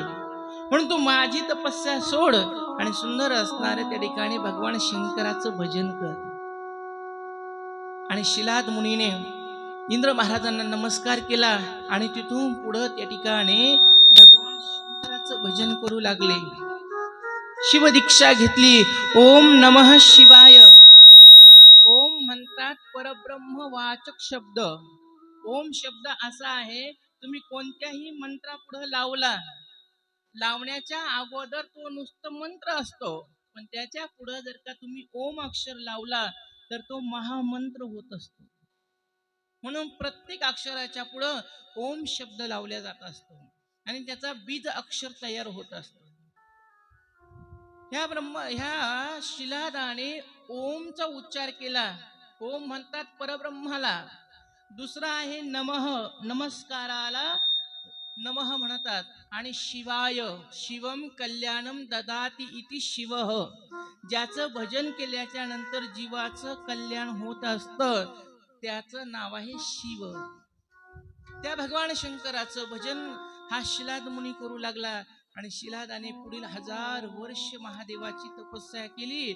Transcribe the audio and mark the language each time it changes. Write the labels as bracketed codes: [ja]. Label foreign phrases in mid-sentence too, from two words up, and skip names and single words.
[mr] म्हणून तू माझी तपस्या सोड आणि सुंदर असणारे त्या ठिकाणी भगवान शंकराचं भजन कर. आणि शिलाद मुनीने इंद्र महाराजांना नमस्कार केला आणि तिथून पुढे त्या ठिकाणी भगवान शंकराचं भजन करू लागले. शिवदीक्षा घेतली. [sa] ओम नमः शिवाय. [mr] ओम म्हणतात परब्रह्म वाचक शब्द. ओम शब्द असा आहे, तुम्ही कोणत्याही मंत्रापुढे लावण्याच्या अगोदर तो नुसतं मंत्र असतो, पण त्याच्या पुढे जर का तुम्ही ओम अक्षर लावला तर तो महामंत्र होत असतो. म्हणून प्रत्येक अक्षराच्या पुढे ओम शब्द लावला जात असतो आणि त्याचा बीज अक्षर तयार होत असतो. ह्या शिलादाने ओमचा उच्चार केला. ओम म्हणतात परब्रह्माला. दुसरा आहे नमः, नमस्काराला नमः म्हणतात. [sa] आणि शिवाय, शिवम कल्याणम ददाती इति शिवः, [mr] ज्याचं भजन केल्याच्या नंतर जीवाचं कल्याण होत असतं त्याचं नाव आहे शिव. त्या भगवान शंकराचं भजन हा शिलाद मुनी करू लागला आणि शिलादाने पुढील 1000 वर्ष महादेवाची तपस्या केली.